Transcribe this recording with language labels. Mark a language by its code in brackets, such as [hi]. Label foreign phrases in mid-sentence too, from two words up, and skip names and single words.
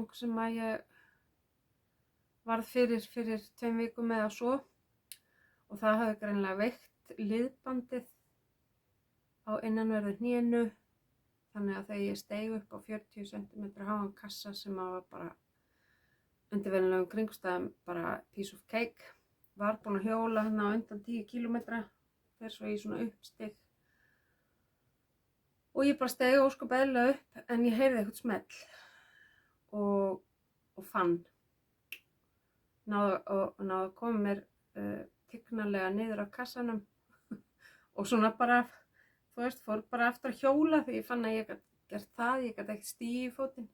[is] sem að ég varð fyrir 2 vikum eða svo, og það hafði greinilega veikt liðbandið á innanverðu hnénu, þannig að þegar ég steig upp á 40 cm háan kassa sem að var bara undir venjulegum kringumstæðum bara [en] piece of cake, [is] var búin að hjóla hérna á undan 10 km, fer svo í svona uppstig. Og ég bara steig ósköp eðlilega upp, en ég heyrði eitthvað smell og fann. Náði að koma mér tignarlega niður af kassanum og svona bara, þú veist, fór bara eftir að hjóla því ég fann að ég gat gert það, ég gat ekki stigið í fótinn.